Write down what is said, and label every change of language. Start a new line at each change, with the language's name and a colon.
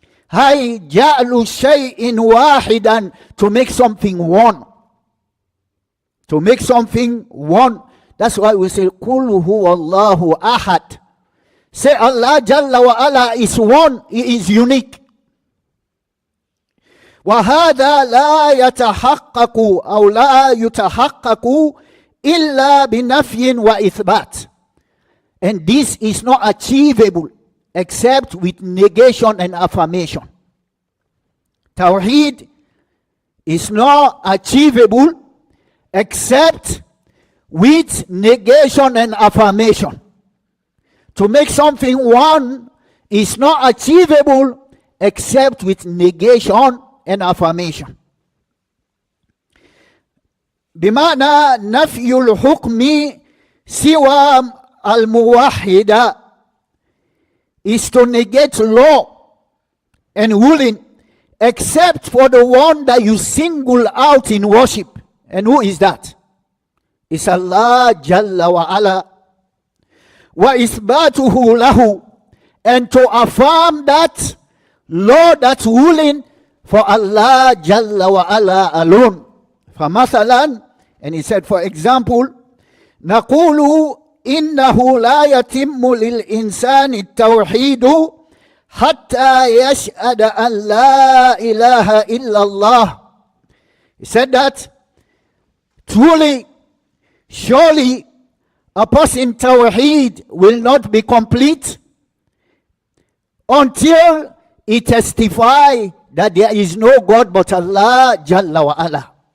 Arabic: Hay ja'lu shay'in wahidan,
English: to make something one. To make something one. That's why we say,
Arabic: Qul huwallahu ahad.
English: Say Allah Jalla wa Ala is one, He is unique.
Arabic: وهذا لا يتحقق أو لا يتحقق إلا بنفي وإثبات.
English: And this is not achievable except with negation and affirmation. Tawheed is not achievable except with negation and affirmation. To make something one is not achievable except with negation and affirmation.
Arabic: بمعنى نفي الحكم سوى الموحد
English: is to negate law and ruling except for the one that you single out in worship. And who is that? It's Allah Jalla wa Ala.
Arabic: Wa isbatuhu lahu,
English: and to affirm that law, that's ruling for Allah Jalla wa Ala alone.
Arabic: فمثلا,
English: and he said, for example,
Arabic: نقول إنه لا يتم للإنسان التوحيد حتى يشهد أن لا إله إلا الله.
English: He said that truly, surely a person tawheed will not be complete until he testify that there is no God but Allah Jalla wa Ala.